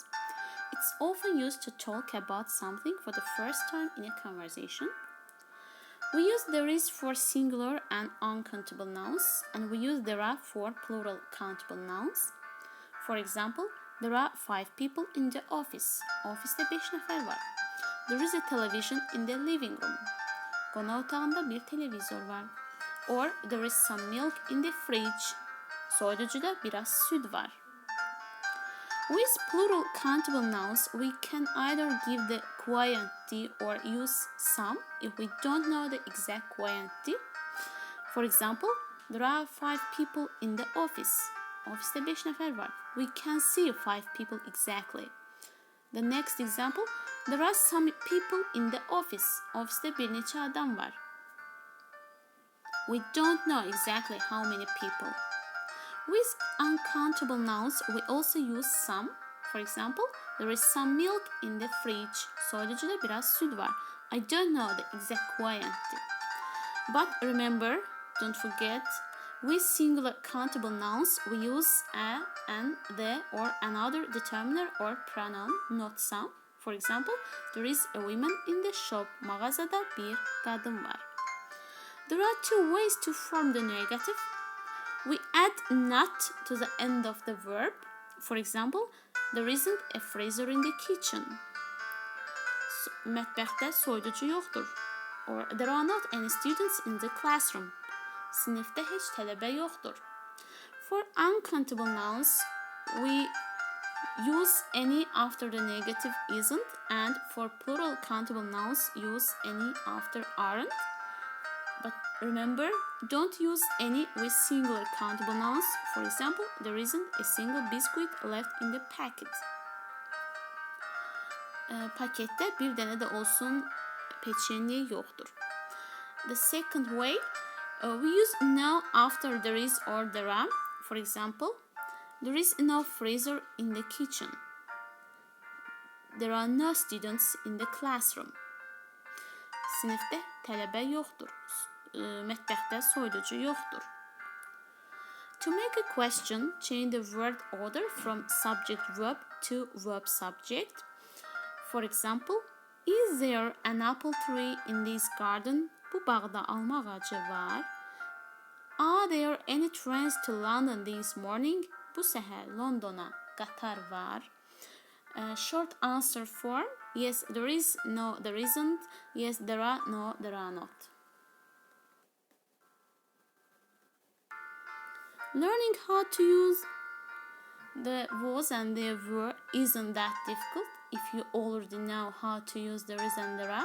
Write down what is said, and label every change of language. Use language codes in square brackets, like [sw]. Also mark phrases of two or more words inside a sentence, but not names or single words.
[en] It's often used to talk about something for the first time in a conversation. We use there is for singular and uncountable nouns, and we use there are for plural countable nouns. For example, there are 5 people in the office. [az] Ofiste 5 nəfər var. [en] There is a television in the living room. [az] Qonaq otağında bir televizor var. [en] Or there is some milk in the fridge. [az] Soyuducuda biraz süt var. [en] With plural countable nouns, we can either give the quantity or use some if we don't know the exact quantity. For example, there are 5 people in the office. [az] Ofiste 5 nəfər var. [en] We can see 5 people exactly. The next example, there are some people in the office. [az] Ofiste bir neçə adam var. [en] We don't know exactly how many people. With uncountable nouns, we also use some. For example, there is some milk in the fridge. [az] Soyuducuda biraz süt var. [en] I don't know the exact quantity. But remember, don't forget, with singular countable nouns, we use a, an, the, or another determiner or pronoun, not some. For example, there is a woman in the shop. [az] Mağazada bir kadın var. [en] There are 2 ways to form the negative. We add not to the end of the verb. For example, there isn't a freezer in the kitchen. [az] Mətbəxdə soyuducu yoxdur. [en] Or there are not any students in the classroom. [az] Sinifdə heç tələbə yoxdur. [en] For uncountable nouns, we use any after the negative isn't, and for plural countable nouns, use any after aren't. But remember, don't use any with singular countable nouns. For example, there isn't a single biscuit left in the packet. [az] Pakette bir dənə də olsun peçenye yoxdur. [en] The second way, we use no after there is or there are. For example, there is no freezer in the kitchen. There are no students in the classroom. [az] Sinifdə tələbə yoxdur. Mətbəxdə soyuducu yoxdur. [en] To make a question, change the word order from subject-verb to verb-subject. For example, is there an apple tree in this garden? [az] Bu bağda alma ağacı var. [en] Are there any trains to London this morning? [az] Bu səhər Londona qatar var. [en] Short answer form, yes, there is, no, there isn't, yes, there are, no, there are not. Learning how to use the was and the were isn't that difficult if you already know how to use there is and there are.